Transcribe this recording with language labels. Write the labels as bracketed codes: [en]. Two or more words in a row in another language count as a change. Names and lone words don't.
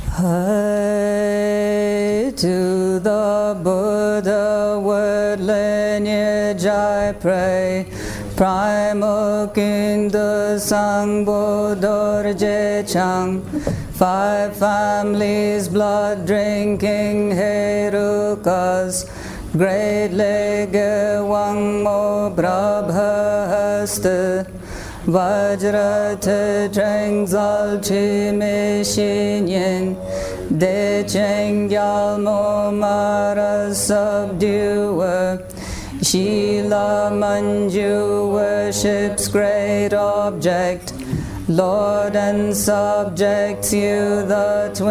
[en] To the Buddha word lineage I pray, primal king the Sangha Dorje Chang, 5 families blood drinking Herukas, great lege Wang Mo Brabha Hasta, Vajra te Treng Zal Chi Me Shin Yin, De Cheng Gyal Mo Mara subduer, Shila Manju worships great object, Lord and subjects you the